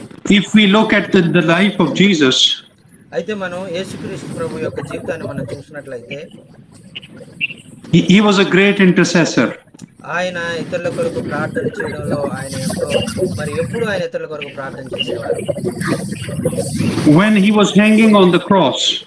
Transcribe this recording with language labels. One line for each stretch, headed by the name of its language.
English: if we look at the life of Jesus,
Telugu: అయితే మనం యేసుక్రీస్తు ప్రభు యొక్క జీవితాన్ని మనం చూసినట్లయితే
English: he was a great intercessor.
Telugu: ఆయన ఇతరుల కొరకు ప్రార్థన చేయడంలో ఆయన ఎంతో మరి ఎప్పుడు ఆయన ఇతరుల కొరకు ప్రార్థన చేసేవారు.
English: When he was hanging on the cross,